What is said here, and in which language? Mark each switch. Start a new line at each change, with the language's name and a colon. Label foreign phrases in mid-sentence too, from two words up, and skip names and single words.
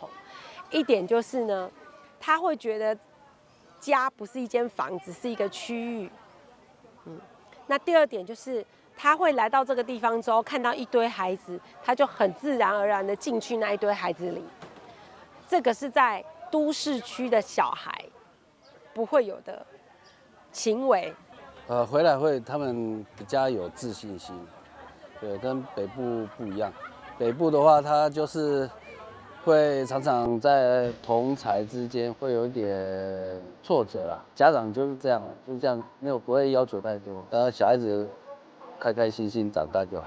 Chinese: 一點就是呢，他會覺得家不是一間房子，是一個區域。那第2點就是他會來到這個地方之後，看到一堆孩子，他就很自然而然的進去那一堆孩子裡。這個是在都市區的小孩不會有的行為。回來會他們比較有自信心，對，跟北部不一樣。北部的話，他就是會常常在同儕之間會有一點挫折啦。家長就是這樣，就是這樣，沒有不會要求太多，小孩子開開心心長大就好。